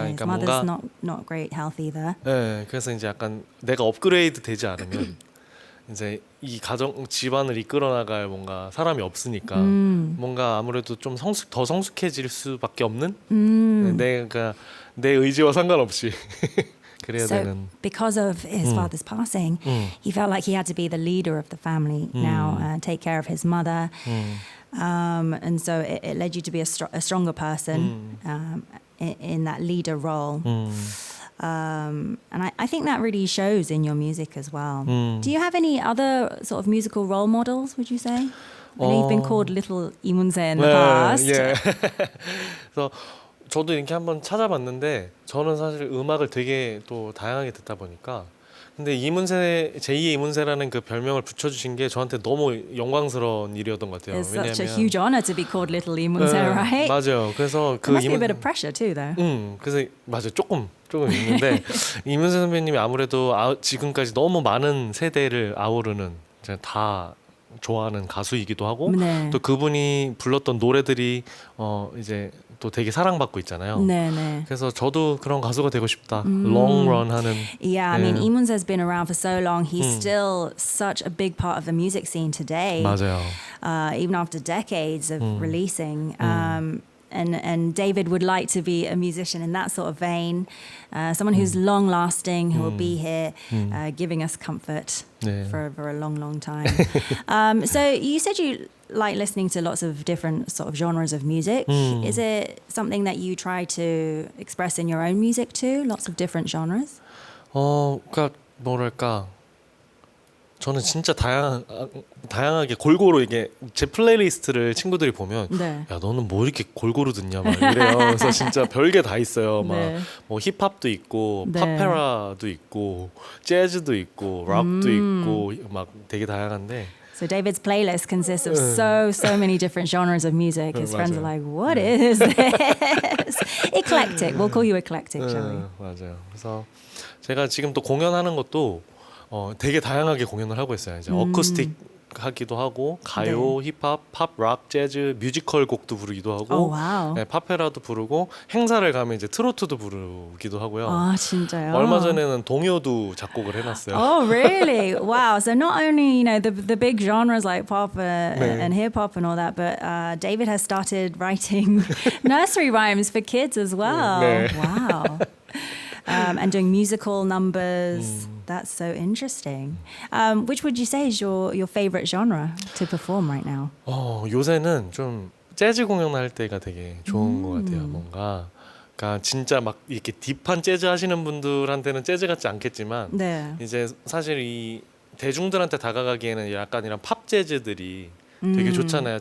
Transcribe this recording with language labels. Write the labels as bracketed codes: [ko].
[en] His mother's not great health either. [ko] 네, 그래서 이제 약간 내가 업그레이드 되지 않으면 이제 이 가정 집안을 이끌어 나갈 뭔가 사람이 없으니까 뭔가 아무래도 좀 더 성숙해질 수밖에 없는 내가 내 의지와 상관없이 그래야 [en] So [ko] 되는. [en] because of his father's passing, he felt like he had to be the leader of the family now, take care of his mother. And so it led you to be a stronger person in that leader role. And I think that really shows in your music as well. Do you have any other sort of musical role models, would you say? I know you've been called Little 이문세 in the past. [ko] 예. 그래서 저도 이렇게 한번 찾아봤는데 저는 사실 음악을 되게 또 다양하게 듣다 보니까 근데 이문세 제2의 이문세라는 그 별명을 붙여주신 게 저한테 너무 영광스러운 일이었던 것 같아요. [en] It's such a huge honor to be called Little 이문세, right? [ko] 맞아요. 그래서 [en] There must be a bit of pressure too, though. [ko] 그래서 맞아요. 조금 있는데 이문세 선배님이 아무래도 지금까지 너무 많은 세대를 아우르는 이제 다 좋아하는 가수이기도 하고 네. 또 그분이 불렀던 노래들이 이제 또 되게 사랑받고 있잖아요. 네. 그래서 저도 그런 가수가 되고 싶다. [en] Long run [ko] 하는. [en] Yeah, I mean, 이문세's been around for so long. He's still such a big part of the music scene today. [ko] 맞아요. [en] Even after decades of releasing. And David would like to be a musician in that sort of vein, someone who's long-lasting, who will be here giving us comfort [ko] 네. [en] for a long, long time. So you said you like listening to lots of different sort of genres of music. Is it something that you try to express in your own music too? Lots of different genres? [ko] 그러니까 뭐랄까. 저는 진짜 다양하게 골고루 이게 제 플레이리스트를 친구들이 보면 네. 야 너는 뭐 이렇게 골고루 듣냐 막 이래요. 그래서 진짜 별게 다 있어요. 막 네. 뭐 힙합도 있고 네. 팝페라도 있고 재즈도 있고 락도 있고 막 되게 다양한데. [en] So David's playlist consists of so many different genres of music. His friends are [ko] 맞아요. [en] like, what is this? Eclectic. We'll call you eclectic, shall we? [ko] 맞아요. 그래서 제가 지금 또 공연하는 것도 되게 다양하게 공연을 하고 있어요. 이제 어쿠스틱 하기도 하고 가요, 힙합, 팝, 락, 재즈, 뮤지컬 곡도 부르기도 하고 [en] Oh, wow. [ko] 네, 팝페라도 부르고 행사를 가면 이제 트로트도 부르기도 하고요. 아, 진짜요? 얼마 전에는 동요도 작곡을 해놨어요. [en] Oh, really? Wow. So not only, the big genres like pop and hip hop and all that, but David has started writing nursery rhymes for kids as well. [ko] 네. [en] Wow. And doing musical numbers. That's so interesting. Which would you say is your favorite genre to perform right now? [ko] 요새는 좀 재즈 공연할 때가 되게 좋은 것 같아요. 뭔가 그러니까 진짜 막 이렇게 딥한 재즈 하시는 분들한테는 재즈 같지 않겠지만 네. 이제 사실 이 대중들한테 다가가기에는 약간 이런 팝 재즈들이 되게 좋잖아요.